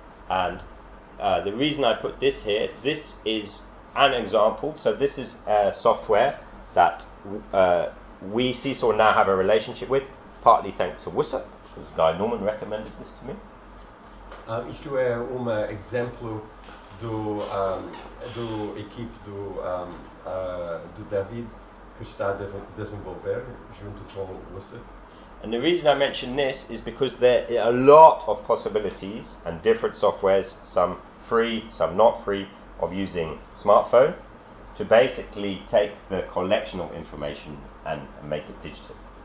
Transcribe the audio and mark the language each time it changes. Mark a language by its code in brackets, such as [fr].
[en] And the reason I put this here, this is an example. So this is software that we Seesaw now have a relationship with, partly thanks to Wusser, because Guy Norman recommended this to me. [pt] Isto é um exemplo do equipe do David que está a desenvolver junto com Wusser. [en] And the reason I mention this is because there are a lot of possibilities and different softwares, some free, some not free, of using smartphone to basically take the collection of information and make it digital.